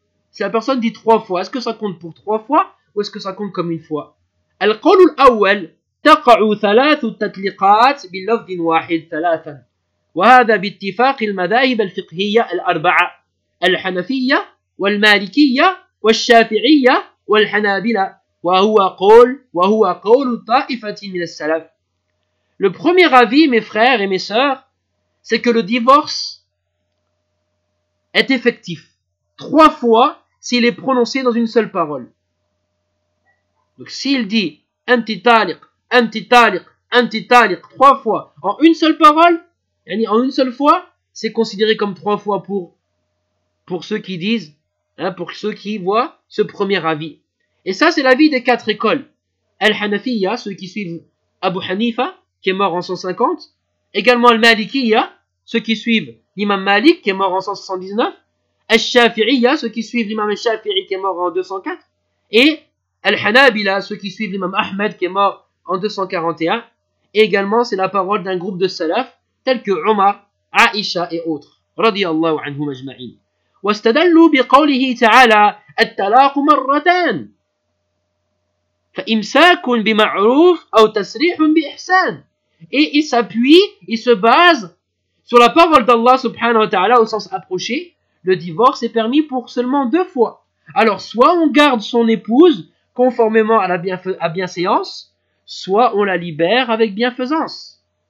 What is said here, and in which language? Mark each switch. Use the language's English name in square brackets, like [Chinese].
[French] Si la personne dit trois fois, est-ce que ça compte pour trois fois ou est-ce que ça compte comme une fois? [Arabic] القول الأول تقع ثلاث تطليقات باللفظ واحد ثلاثا وهذا باتفاق المذاهب الفقهية الأربعة الحنفية والمالكية والشافعية والحنابلة وهو قول طائفة من السلف. [French] Le premier avis, mes frères et mes sœurs, c'est que le divorce est effectif trois fois s'il est prononcé dans une seule parole. Donc s'il dit Antitaliq trois fois en une seule parole, yani en une seule fois, c'est considéré comme trois fois pour ceux qui voient ce premier avis. Et ça, c'est l'avis des quatre écoles. Al-Hanafiya, ceux qui suivent Abu Hanifa, qui est mort en 150. Également Al-Malikiya, ceux qui suivent l'imam Malik, qui est mort en 179. Al-Shafi'iya, ceux qui suivent l'imam Al-Shafi'i, qui est mort en 204. Et Al-Hanabila, ceux qui suivent l'imam Ahmed, qui est mort en 241. Et également, c'est la parole d'un groupe de salaf, tels que Omar, Aïcha et autres. [Arabic] Radiallahu anhum ajma'in. واستدلوا بقوله تعالى الطلاق مرتان فإمساك بمعروف أو تسريح بإحسان. [French] Et il s'appuie, il se base sur la parole d'Allah [Arabic] subhanahu wa ta'ala [French] au sens approché. Le divorce est permis pour seulement deux fois. Alors soit on garde son épouse conformément à la bienséance, soit on la libère avec bienfaisance.